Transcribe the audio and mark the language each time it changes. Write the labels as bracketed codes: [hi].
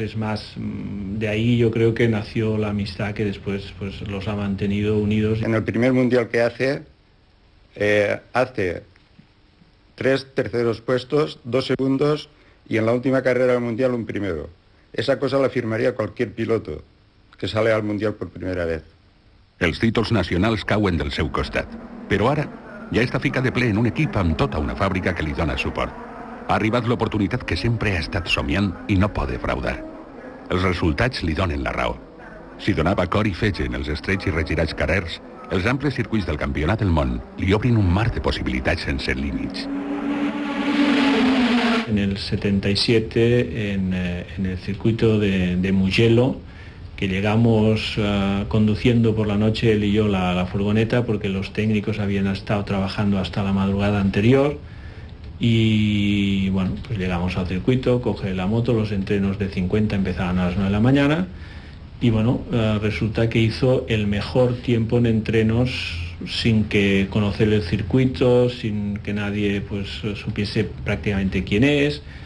[es] Es más, de ahí yo creo que nació la amistad que después pues los ha mantenido unidos. En el primer mundial que hace 3 terceros puestos, 2 segundos y en la última carrera del mundial un primero. Esa cosa la firmaría cualquier piloto que sale al mundial por primera vez. [ca] Els títols nacionals cauen del seu costat, però ara ja està ficat de ple en un equip amb tota una fàbrica que li dona suport. Ha arribat l'oportunitat que sempre ha estat somiant i no pot defraudar. Els resultats li donen la raó. Si donava cor i fetge en els estrets i regirats carrers, els amples circuits del Campionat del Món li obrin un mar de possibilitats sense límits. [es] En el 77, en el circuito de Mugello, que llegamos conduciendo por la noche él y yo la furgoneta, porque los técnicos habían estado trabajando hasta la madrugada anterior, y bueno, pues llegamos al circuito, coge la moto, los entrenos de 50 empezaban a las 9 de la mañana, y bueno, resulta que hizo el mejor tiempo en entrenos sin que conocer el circuito, sin que nadie pues supiese prácticamente quién es.